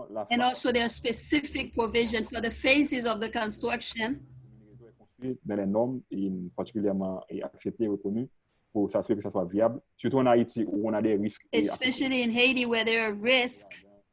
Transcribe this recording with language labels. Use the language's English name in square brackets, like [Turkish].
[English] And also there are specific provision for the phases of the construction. [French] Dans les normes, particulièrement acceptées et reconnues pour s'assurer que ça soit viable, surtout en Haïti où on a des risques. [English] Especially in Haiti where there are risks.